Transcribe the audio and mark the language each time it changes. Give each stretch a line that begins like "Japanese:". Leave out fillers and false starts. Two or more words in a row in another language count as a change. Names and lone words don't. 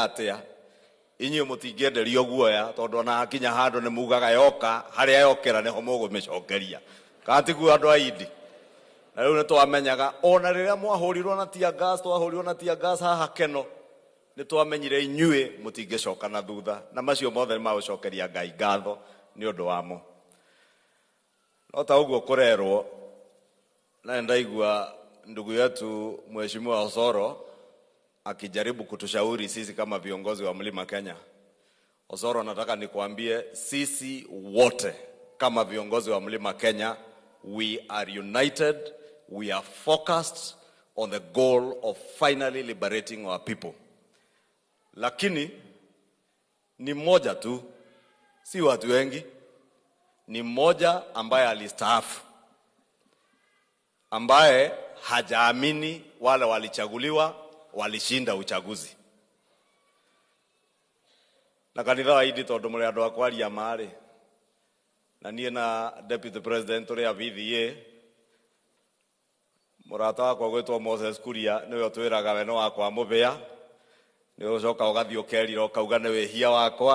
Kikuyu: atia inyu mutingenderio guoya tondu na akinya handu ni mugaga yoka haria yokera niho mugumicokeria katigu andu aidi na riu nitwamenyaga ona riria mwahurirwo na tia gas twahurirwo na tia gas haha Keno nitwamenyire inyue mutingecoka na thutha na macio mothe maucokeria Ngai ngatho ni undu wamo no ta uguo kurerwo na ndaigua
Swahili: ndugu yetu Mheshimiwa Osoro akijaribu kutushauri sisi kama viongozi wa Mlima Kenya. Osoro, nataka nikwambie sisi wote kama viongozi wa Mlima Kenya,
English: we are united, we are focused on the goal of finally liberating our people.
Swahili: Lakini ni mmoja tu, si watu wengi, ni mmoja ambaye alistaafu, ambaye hajaamini wale walichaguliwa walishinda uchaguzi.
Kikuyu: Na kanitha wa idi tondu muri andu akwaria mari na nie na
English: Deputy President
Kikuyu: uri avithie murata wakwa gwetwo Moses Kuria niwe utwiraga we no wakwa mubia ni ucoka ugathi ukerira ukauga ni wehia wakwa